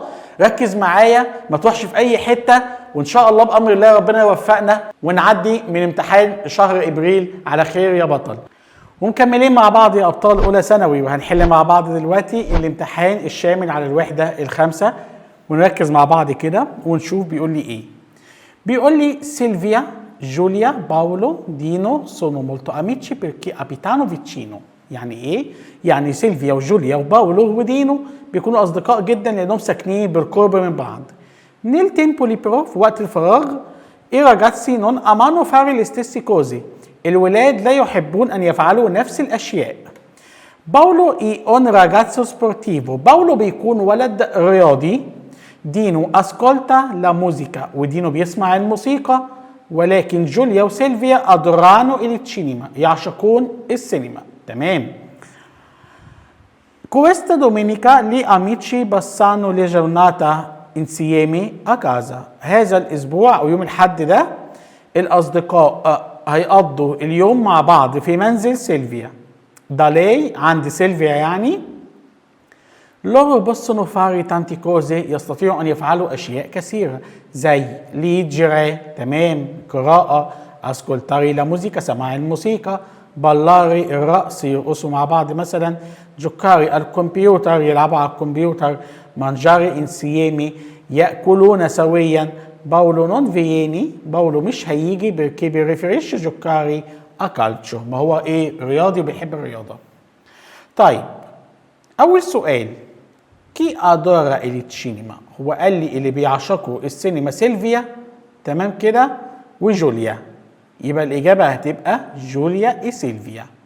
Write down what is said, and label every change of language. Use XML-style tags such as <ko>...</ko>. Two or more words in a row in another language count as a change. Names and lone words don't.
<ar>ركز معايا ما تروحش في اي حته، وان شاء الله بامر الله ربنا يوفقنا ونعدي من امتحان شهر ابريل على خير يا بطل. ومكملين مع بعض يا ابطال اولى ثانوي، وهنحل مع بعض دلوقتي الامتحان الشامل على الوحده الخامسه، ونركز مع بعض كده ونشوف بيقول لي ايه. بيقول لي</ar> <it>سيلفيا جوليا باولو دينو sono molto amici perché abitano vicino.</it> <ar>يعني ايه؟ يعني سيلفيا وجوليا وباولو ودينو بيكونوا اصدقاء جدا لانهم ساكنين بالقرب من بعض.</ar> <it>nel tempo libero</it> <ar>في وقت الفراغ</ar> <it>i ragazzi non amano fare le stesse cose.</it> <ar>الولاد لا يحبون ان يفعلوا نفس الاشياء.</ar> <it>باولو è un ragazzo sportivo.</it> <ar>باولو بيكون ولد رياضي. دينو</ar> <it>ascolta la musica,</it> <ar>ودينو بيسمع الموسيقى، ولكن جوليا وسيلفيا ادورانو السينما، يعشقون السينما. تمام.</ar> <it>Questa domenica gli amici passano le giornate insieme a casa.</it> <ar>هذا الاسبوع او يوم الحد ده الاصدقاء هيقضوا اليوم مع بعض في منزل سيلفيا.</ar> <it>da lei</it> <ar>عند سيلفيا يعني.</ar> <it>loro possono fare tante cose،</it> <ar>يستطيعوا ان يفعلوا اشياء كثيره زي leggere، تمام، قراءه،</ar> <it>ascoltare la musica،</it> <ar>سماع الموسيقى، ballare، الرقص، يرقصوا مع بعض مثلا،</ar> <it>giocare al computer،</it> <ar>يلعبوا على الكمبيوتر،</ar> <it>mangiare insieme،</it> <ar>ياكلون سويا.</ar> <it>باولو non viene, باولو</it> <ar>مش هيجي</ar> <it>perché preferisce giocare a calcio،</it> <ar>ما هو ايه، رياضي وبيحب الرياضه. طيب اول سؤال،</ar> <it>chi adora</it> <ar>السينما؟ هو قال لي اللي بيعشقوا السينما سيلفيا، تمام كده، وجوليا، يبقى الاجابه هتبقى جوليا اي سيلفيا.</ar>